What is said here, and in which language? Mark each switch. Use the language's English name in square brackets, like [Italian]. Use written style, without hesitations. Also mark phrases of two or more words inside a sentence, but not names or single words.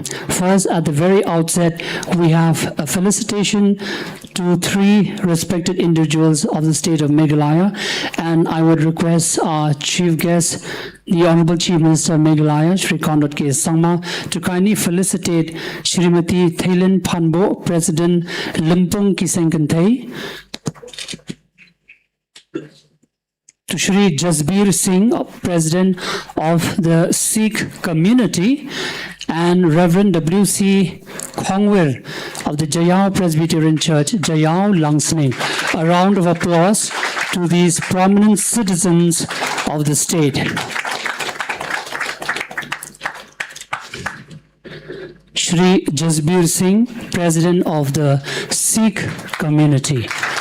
[English] First, at the very outset, we have a felicitation to three respected individuals of the state of Meghalaya, and I would request our chief guest, the Honorable Chief Minister of Meghalaya, Shri Conrad K. Sangma, to kindly felicitate Shrimati Thailen Phanbo, President Limpung Kisengkanthai, to Shri Jasbir Singh, President of the Sikh community, and Reverend W.C. Khongwir of the Jayao Presbyterian Church, Jayao Langsning. A round of applause to these prominent citizens of the state. Shri Jasbir Singh, President of the Sikh community.